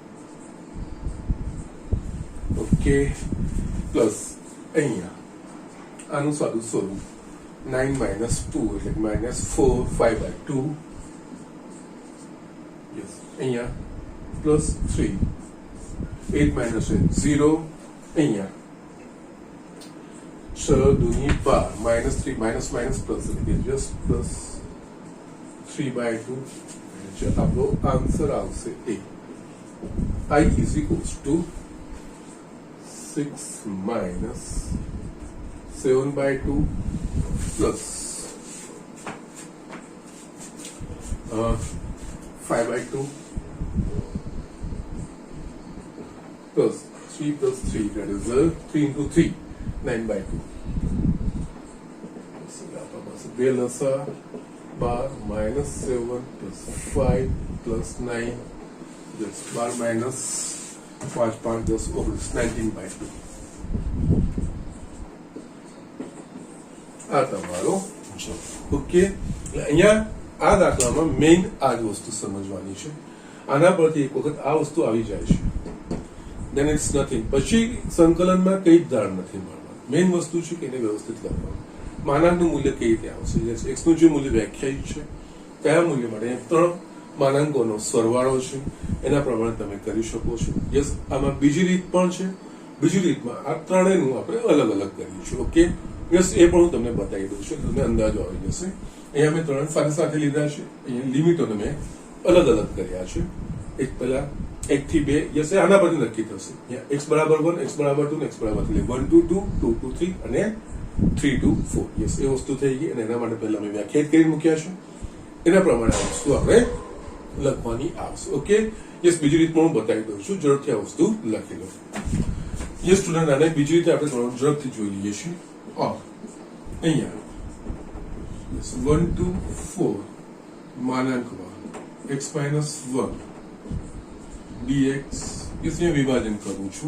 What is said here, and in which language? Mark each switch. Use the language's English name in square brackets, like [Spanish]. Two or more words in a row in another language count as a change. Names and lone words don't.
[English] okay plus [Gujarati] અહીંયા આનું સાદું સ્વરૂપ 9 - 2 એટલે -4 5/2 યસ અહીંયા પ્લસ 3 8 - 0 અહીંયા 6 દૂની 12 -3 [English] minus plus [Gujarati] એટલે કે [English] just plus [Gujarati] 3/2 જે આપણો આન્સર આવશે એ [English] I is equals to 6 - 7/2 plus 5/2 plus 3 plus 3 that is 3 into 3 [Gujarati] 9/2 બે લસા 12 - 7 + 5 + 9 + 12 - 5 × 5 = 10 19/2 આ તમારો જવાબ. ઓકે, એટલે અહીંયા આ દાખલામાં મેઇન આ જ વસ્તુ સમજવાની છે. આના પરથી એક વખત આ વસ્તુ આવી જાય છે [English] then it's nothing. [Gujarati] પછી સંકલનમાં કઈ જ ધાર નથી મળવાનું. મેઇન વસ્તુ છે કે એને વ્યવસ્થિત લખવાનું. માનાંકનું મૂલ્ય કઈ રીતે આવશે? x નું જે મૂલ્ય વ્યાખ્યાયિત છે કયા મૂલ્ય માટે? 3 માનાંકોનો સરવાળો છે, એના પ્રમાણે તમે કરી શકો છો. યસ, આમાં બીજી રીત પણ છે. બીજી રીતમાં આ ત્રણેયનું આપણે અલગ અલગ કર્યું છે. [English] okay, yes, [Gujarati] એ પણ હું તમને બતાવી દઉં છું, તમને અંદાજો આવી જશે. અહીંયા મેં ત્રણ સાથે સાથે લીધા છે. અહીંયા લિમિટોને મેં અલગ અલગ કર્યા છે. એક પહેલા 1 થી 2, યસ, આના પરથી નક્કી થશે. x = 1, x = 2, x = 3, 1 to 2, 2 to 3 અને 3 to 4. યસ, એ વસ્તુ થઈ ગઈ. અને એના માટે પહેલા મેં વ્યાખ્યાયિત કરી મૂક્યા છે. એના પ્રમાણે આ વસ્તુ આપણે લખવાની આવશે. [English] okay, yes, [Gujarati] બીજી રીત પણ હું બતાવી દઉં છું. ઝડપથી આ વસ્તુ લખી લો. [English] yes student, [Gujarati] આને બીજી રીતે આપણે થોડું ઝડપથી જોઈ લઈએ છીએ. અહીંયા 1 to 4 માનાંકમાં x - 1 dx, યસ, અહીંયા વિભાજન કરું છું.